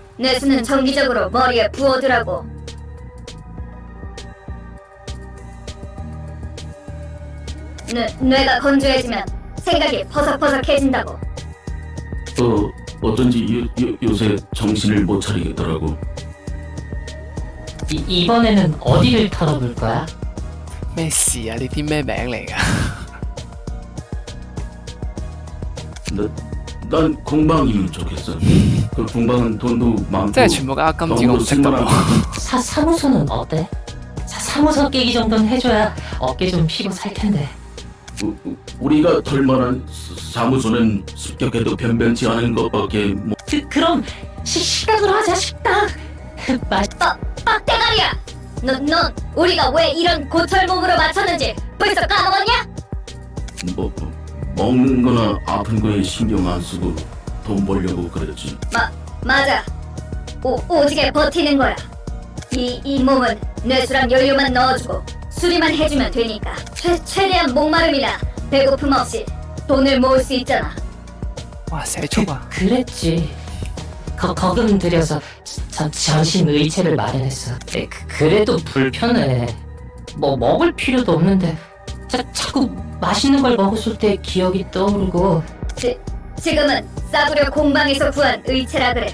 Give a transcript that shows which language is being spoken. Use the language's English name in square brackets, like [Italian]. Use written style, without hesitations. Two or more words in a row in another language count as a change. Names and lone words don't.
[Korean] 내 수는 정기적으로 머리에 부어두라고. 뇌가 건조해지면 생각이 퍼석퍼석해진다고. 어쩐지 요새 정신을 못 차리겠더라고. 이번에는 어디를 털어볼 거야? [Cantonese] 咩事啊？呢啲咩名嚟㗎？ [Korean] 난 공방이면 좋겠어. 그 공방은 돈도 많고 [Cantonese] 即係全部嘅金字我唔識得喎。 [Korean] 사무소는 어때? 사무소 깨기 정도는 해줘야 어깨 좀 피고 살 텐데. 우리가 털 만한 사무소는 습격해도 변변치 않은 것밖에 뭐. 그럼 식당으로 하자, 식당. 빡대가리야! 넌 우리가 왜 이런 고철 몸으로 맞췄는지 벌써 까먹었냐? 뭐 먹는 거나 아픈 거에 신경 안 쓰고 돈 벌려고 그랬지. 맞아. 오지게 버티는 거야. 이 몸은 뇌수랑 연료만 넣어주고 수리만 해주면 되니까 최대한 목마름이나 배고픔 없이 돈을 모을 수 있잖아. [Cantonese] 哇，寫足啊！ [Korean] 그랬지. 거금 들여서 전신 의체를 마련했어. 그래도 불편해. 뭐 먹을 필요도 없는데 자꾸 맛있는 걸 먹었을 때 기억이 떠오르고. 지금은 싸구려 공방에서 구한 의체라 그래.